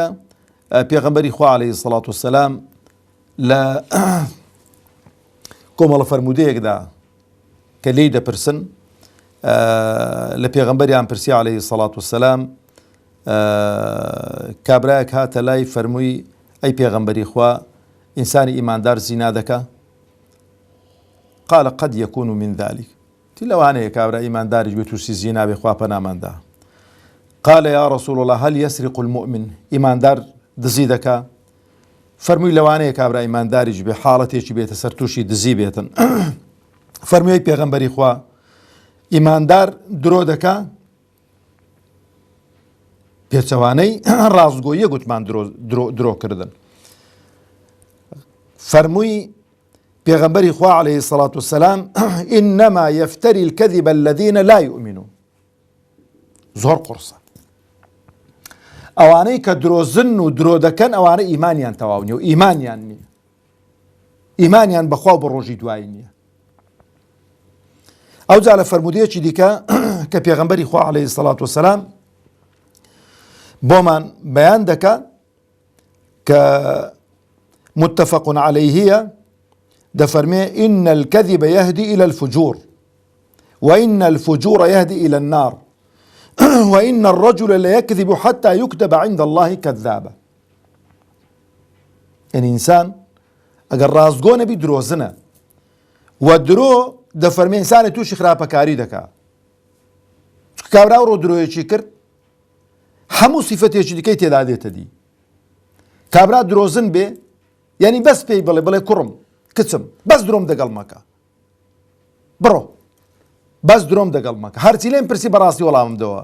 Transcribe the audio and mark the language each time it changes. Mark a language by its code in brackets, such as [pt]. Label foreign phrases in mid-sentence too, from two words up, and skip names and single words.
[ckb] پێغەمبەری خوا [ar] عەلەیهی سەڵات وسەلام [ckb] لە کۆمەڵە فەرمودەیەکدا کە لێی دەپرسن لە پێغەمبەریان پرسی [ar] عەلەیهی سەڵات وسەلام [ckb] کابرایەک هاتە لای فەرمووی ئەی پێغەمبەری خوا ئینسانی ئیماندار زینا دەکا؟ [ar] قال قد يكون من ذلك. [ckb] تی لەوانەیە کابرا ئیمانداریش بێت تووشی زینا بێ خوا پەناماندا. [ar] قال يا رسول الله هل يسرق المؤمن؟ [ckb] ئیماندار دزی دەکا؟ فەرمووی لەوانەیە کابرا ئیمانداریش بێ حاڵەتێکی بێتە سەر تووشی دزی بێتن. فەرمووی پێغەمبەری خوا ئیماندار درۆ دەکا پێچەوانەی ڕازگۆییە گوتمان درۆکردن. فەرمووی پێغەمبەری خوا [ar] عليه الصلاة والسلام إنما يفتري الكذب الذين لا يؤمنون. [ckb] زۆر قورسە ئەوانەی کە درۆزن و درۆ دەکەن ئەوانە ئیمانیان تەواو نییە و ئیمانیان نییە، ئیمانیان بەخوا و بە ڕۆژی دوایی نییە. ئەو جا لە فەرمودەیەکی دیکە کە پێغەمبەری خوا عليه الصلاة والسلام بۆمان بەیان دەکا کە متفق عليهە دەفەرمێ إن الكذب يهدي إلى الفجور وإن الفجور يهدي إلى النار وإن الرجل ليكذب حتى يكتب عند الله كذابا. يعني إنسان ئەگەر ڕازگۆ نەبی درۆزنە و درۆ دەفەرمێ ئینسانێ تووشی خراپەکاری دەکا. کابرا ڕۆ درۆیەکی کرد هەموو سیفەتێکی دیکەی تێدا دێتە دی. کابرا درۆزن بێ یعنی بەس پێی بڵێ کوڕم کچم بەس درۆم دەگەڵ مەکە، بڕۆ بەس درۆم دەگەڵ مەکە، هەرچی لێم پرسی بەڕاستی وەڵاممدەوە.